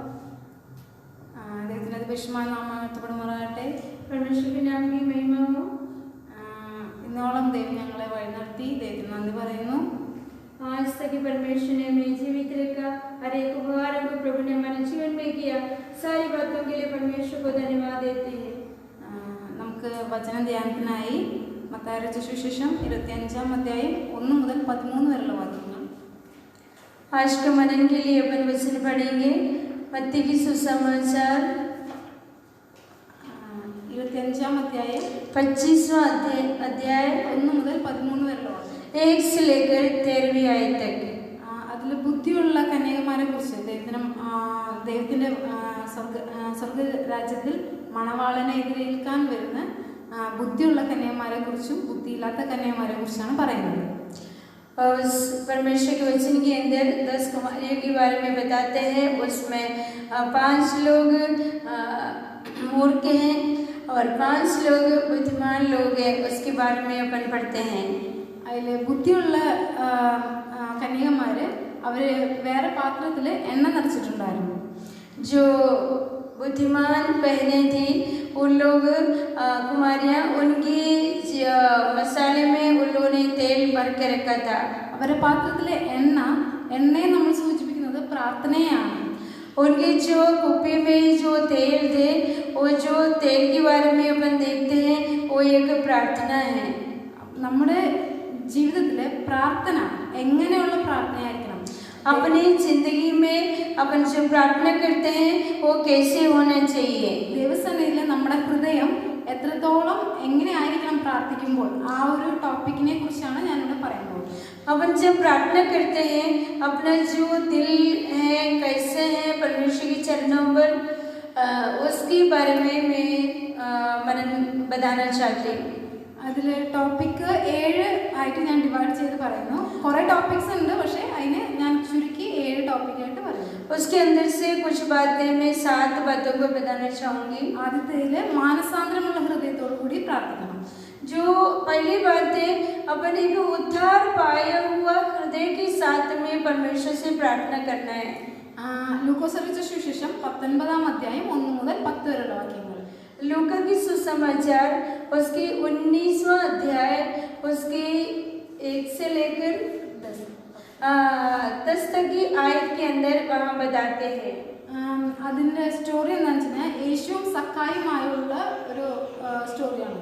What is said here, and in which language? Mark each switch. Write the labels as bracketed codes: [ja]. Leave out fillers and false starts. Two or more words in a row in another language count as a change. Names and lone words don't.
[ml] ദൈവത്തിൻ്റെ പരിശുദ്ധമായ നാമം വാഴ്ത്തപ്പെടുമാറാകട്ടെ. [hi] परमेश्वर नाम की महिमा हो. [ml] ഇന്നോളം ദൈവം ഞങ്ങളെ വഴി നടത്തി ദൈവത്തിന് നന്ദി പറയുന്നു. [hi] आज तक परमेश्वर ने हमें जीवित रखा, हर एक उपहार को प्रभु ने हमारे जीवन में किया। सारी बातों के लिए परमेश्वर को धन्यवाद देते हैं। [ml] നമുക്ക് വചന ധ്യാനത്തിനായി മത്തായിയുടെ സുവിശേഷം 25-ാം അധ്യായം 1 മുതൽ 13 വരെയുള്ള വാക്യങ്ങൾ. [hi] आज के मनन के लिए अपन वचन पढ़ेंगे। मत्ती की सुसमाचार [ml] 25-ാം അധ്യായം [hi] 25वां अध्याय [ml] 1 മുതൽ 13 വരെയുള്ള വാക്യം. [hi] 1 से लेकर 13वीं आयत तक. [ml] അതിൽ ബുദ്ധിയുള്ള കന്യകമാരെ കുറിച്ച് ദൈവത്തിൻ്റെ സ്വർഗരാജ്യത്തിൽ മണവാളനെ എതിരേൽക്കാൻ വരുന്ന ബുദ്ധിയുള്ള കന്യകമാരെ കുറിച്ചും ബുദ്ധിയില്ലാത്ത കന്യകമാരെ കുറിച്ചാണ് പറയുന്നത്. [hi] उस परमेश्वर के वचन के अंदर 10 कुमारियों के बारे में बताते हैं। उसमें 5 लोग मूर्ख हैं और 5 लोग बुद्धिमान लोग हैं, उसके बारे में अपन पढ़ते हैं. [ml] അതിൽ ബുദ്ധിയുള്ള കന്യകമാർ അവർ വേറെ പാത്രത്തിൽ എണ്ണ നിറച്ചിട്ടുണ്ടായിരുന്നു. [hi] जो बुद्धिमान बहनें थी उन लोग कुमारियाँ, उनकी मसाले में उन लोगों ने तेल भर के रखा था. [ml] അവരുടെ പാത്രത്തിലെ എണ്ണയെ നമ്മൾ സൂചിപ്പിക്കുന്നത് പ്രാർത്ഥനയാണ്. [hi] उनके जो कुप्पी में जो तेल थे, वो जो तेल के बारे में अपन देखते हैं वो एक प्रार्थना है. [ml] നമ്മുടെ ജീവിതത്തിലെ പ്രാർത്ഥന എങ്ങനെയുള്ള പ്രാർത്ഥനയായിരിക്കണം? [hi] अपनी जिंदगी में अपन जो प्रार्थना करते हैं वो कैसे होना चाहिए? [ml] ദൈവസന്നിധിയിലെ നമ്മുടെ ഹൃദയം എത്രത്തോളം എങ്ങനെയായിരിക്കണം പ്രാർത്ഥിക്കുമ്പോൾ ആ ഒരു ടോപ്പിക്കിനെ കുറിച്ചാണ് ഞാനിവിടെ പറയുന്നത്. [hi] अपन जब प्रार्थना करते हैं अपना जो दिल है कैसे है परमेश्वर के चरणों पर, उसके बारे में मैं मनन बताना चाहती हूँ. [ml] അതിൽ ടോപ്പിക്ക് 7 ആയിട്ട് ഞാൻ ഡിവൈഡ് ചെയ്ത് പറയുന്നു. കുറേ ടോപ്പിക്സ് ഉണ്ട്, പക്ഷേ അതിനെ ഞാൻ ചുരുക്കി 7 ടോപ്പിക്കായിട്ട് പറയുന്നു. [hi] उसके अंदर से कुछ बातें मैं 7 बातों को बताना चाहूँगी. [ml] ആദ്യത്തേതിൽ മാനസാന്തരമുള്ള ഹൃദയത്തോടു കൂടി പ്രാർത്ഥിക്കണം. [hi] जो पहली बात है अपन एक उद्धार पाया हुआ हृदय के साथ में परमेश्वर से प्रार्थना करना है. [ml] ലൂക്കോസ് അറിയിച്ച സുവിശേഷം 19-ാം അധ്യായം 1 മുതൽ 10 വരെയുള്ള വാക്യങ്ങൾ. [hi] लूका की सुसमाचार उसके 19वां अध्याय उसके 1 से लेकर 10 तक की आयत के अंदर वहाँ बताते हैं. [ml] അതിൻ്റെ സ്റ്റോറി എന്താണെന്ന് വെച്ചാൽ യേശുവും സക്കായുമായുള്ള ഒരു സ്റ്റോറിയാണ്.